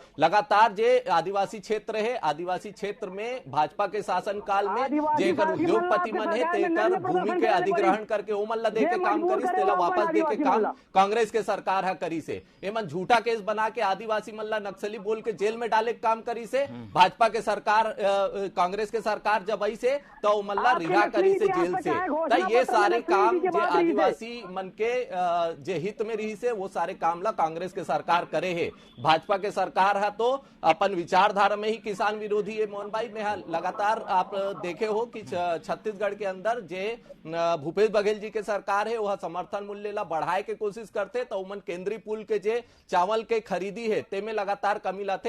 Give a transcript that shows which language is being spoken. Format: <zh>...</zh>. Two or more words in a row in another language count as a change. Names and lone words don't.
<hne>लगातार जे आदिवासी क्षेत्र है, आदिवासी क्षेत्र में भाजपा के शासन काल में जेकर उद्योगपति मन है तेकर भूमि के अधिग्रहण करके ओ मन ला दे के काम करी, तेला वापस दे के काम कांग्रेस के सरकार है करी से। ए मन झूठा केस बना के आदिवासी मन ला नक्सली बोल के जेल में डाले काम करी से। भाजपा के सरकार कांग्रेस के सरकार जब आई से तो मल्ला रिहा करी से जेल से। तो ये सारे काम जो आदिवासी मन के जे हित में रही से वो सारे काम ला कांग्रेस के सरकार करे है। भाजपा के सरकार है तो अपन विचारधारा में ही किसान विरोधी है। मोहन भाई में लगातार आप देखे हो कि छत्तीसगढ़ के अंदर जे भूपेश बघेल जी के सरकार है वह समर्थन मूल्य ला बढ़ाए के कोशिश करते तो उमन केंद्रीय पूल के जे चावल के खरीदी है ते में लगातार कमी लाते।</hne>